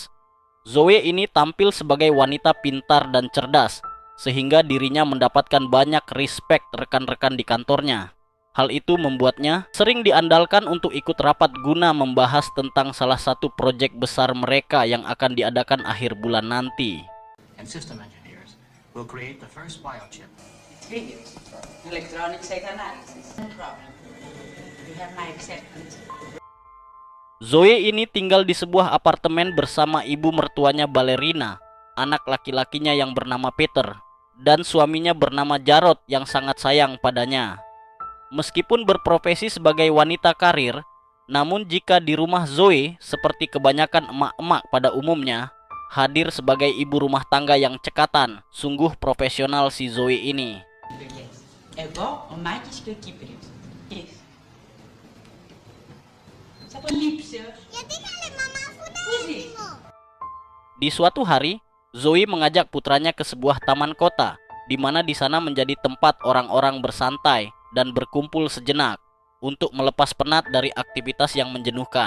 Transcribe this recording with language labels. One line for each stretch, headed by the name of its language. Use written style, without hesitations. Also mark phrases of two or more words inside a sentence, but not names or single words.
Indonesian: Zoe ini tampil sebagai wanita pintar dan cerdas, sehingga dirinya mendapatkan banyak respect rekan-rekan di kantornya. Hal itu membuatnya sering diandalkan untuk ikut rapat guna membahas tentang salah satu proyek besar mereka yang akan diadakan akhir bulan nanti.
English: And system engineers will create the first biochip. Video, electronic psychoanalysis. No problem. You have my acceptance.
Indonesian: Zoe ini tinggal di sebuah apartemen bersama ibu mertuanya Ballerina, anak laki-lakinya yang bernama Peter, dan suaminya bernama Jarod yang sangat sayang padanya. Meskipun berprofesi sebagai wanita karir, namun jika di rumah Zoe, seperti kebanyakan emak-emak pada umumnya, hadir sebagai ibu rumah tangga yang cekatan. Sungguh profesional si Zoe ini.
Portuguese: Igual o mais que aqui preto. Isso.
Indonesian: Di suatu hari, Zoe mengajak putranya ke sebuah taman kota, di mana di sana menjadi tempat orang-orang bersantai dan berkumpul sejenak untuk melepas penat dari aktivitas yang menjenuhkan.